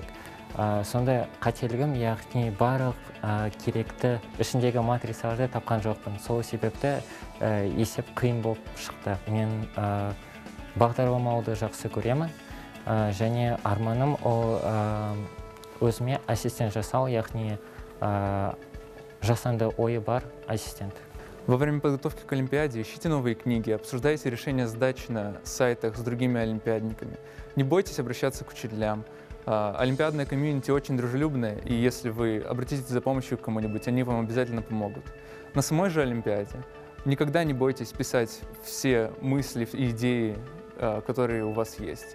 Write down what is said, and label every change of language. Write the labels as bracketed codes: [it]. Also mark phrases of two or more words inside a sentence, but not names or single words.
[kk] Сонда қателігім, яғни барлық керекті ішіндегі матрицаларды тапқан жоқпын. Сол себепті есеп қиын болып шықты. Мен бағдарламауды жақсы көремін. Және арманым ол өзіме ассистент жасау, яғни жасанды ойы бар ассистент. [ru] Во время подготовки к Олимпиаде ищите новые книги, обсуждайте решения задач на сайтах с другими олимпиадниками. Не бойтесь обращаться к учителям. Олимпиадная комьюнити очень дружелюбная, и если вы обратитесь за помощью к кому-нибудь, они вам обязательно помогут. На самой же Олимпиаде никогда не бойтесь писать все мысли и идеи, которые у вас есть.